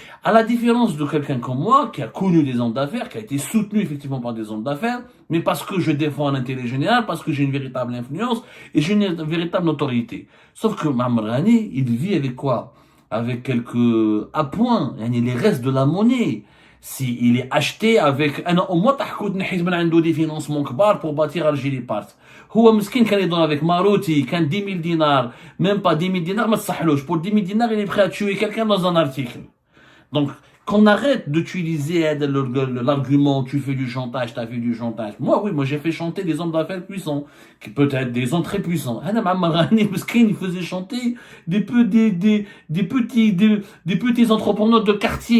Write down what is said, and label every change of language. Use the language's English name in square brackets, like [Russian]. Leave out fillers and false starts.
[French] À la différence de quelqu'un comme moi, qui a connu des hommes d'affaires, qui a été soutenu effectivement par des hommes d'affaires, mais parce que je défends un intérêt général, parce que j'ai une véritable influence et j'ai une véritable notoriété. Sauf que Ammar Ghani, il vit avec quoi? Avec quelques appoints, les restes de la monnaie. Si il est acheté avec au moins des financements كبار pour bâtir Algérie part. [Arabic] هو مسكين كان يدور avec Marouti, كان 10 000 dinars, [French] même pas 10 000 dinars [Arabic] ما تصحلوش. [French] Pour 10 000 dinars, il est prêt à tuer quelqu'un dans un article. Donc, qu'on arrête d'utiliser l'argument tu fais du chantage, t'as fait du chantage. Moi j'ai fait chanter des hommes d'affaires puissants, qui peut-être des hommes très puissants. Ammar Ghani, il faisait chanter des petits entrepreneurs de quartier.